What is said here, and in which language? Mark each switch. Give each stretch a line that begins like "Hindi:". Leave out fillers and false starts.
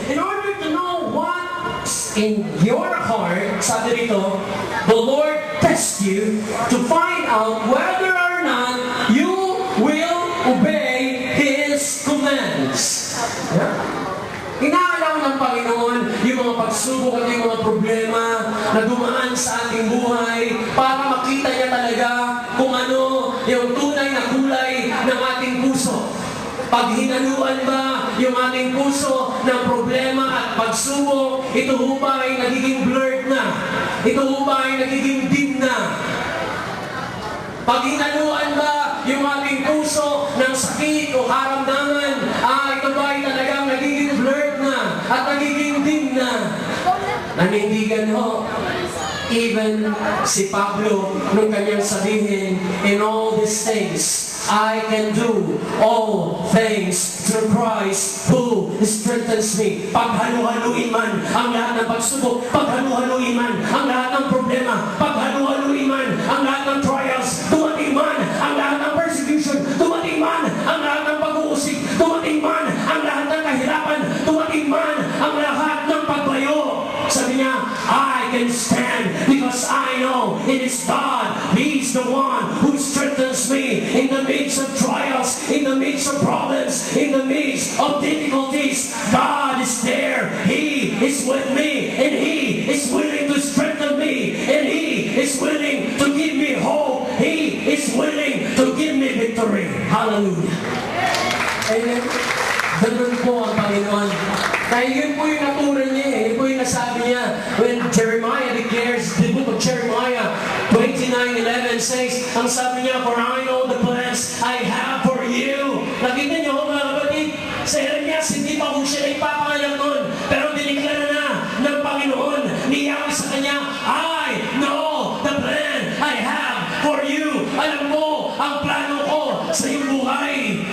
English: In order to know what's in your heart,
Filipino: sabi rito,
English: the Lord tests you to find out whether or not you will obey His commands. Yeah?
Filipino: Inaalam ng Panginoon yung mga pagsubok at yung mga problema na dumaan sa ating buhay para makita niya talaga kung ano yung tunay na kulay ng ating puso. Pag hinaluan ba yung ating puso ng problema at pagsubok, ito ho ba ay nagiging blurred na? Ito ho ba ay nagiging dim na? Pag hinaluan ba yung ating puso ng sakit o karamdaman, ito ba ay talagang nagiging blurred na at nagiging dim na? Nanindigan ho.
English: Even
Filipino: si Pablo, nung kanyang sabihin,
English: in all these things, I can do all things through Christ who strengthens me.
Filipino: Paghalu-haluin man ang lahat ng pagsubok, paghalu-haluin man ang lahat ng problema, paghalu-haluin man ang lahat ng trials, dumating man ang lahat ng persecution, dumating man ang lahat ng pag-uusig, dumating man ang lahat ng kahirapan, dumating man ang lahat ng pagbayo. Sabi niya,
English: I can stand because I know it is God. He's the one who strengthens me in the midst of trials, in the midst of problems, in the midst of difficulties. God is there. He is with me and He is willing to strengthen me and He is willing to give me hope. He is willing to give me victory. Hallelujah. Amen.
Filipino: Ganun po ang Panginoon. Kaya yun po yung natural niya eh. Yun po yung nasabi niya
English: when Jeremiah declares, the book of Jeremiah 29:11 says,
Filipino: ang sabi niya,
English: for I know the plans I have for you.
Filipino: Nakita niyo mga kapatid, sa Jeremias, hindi pa kung siya ipapangalan nun, pero diniklara na ng Panginoon, ni Yahweh sa kanya,
English: I know the plan I have for you.
Filipino: Alam mo ang plano ko sa iyong buhay.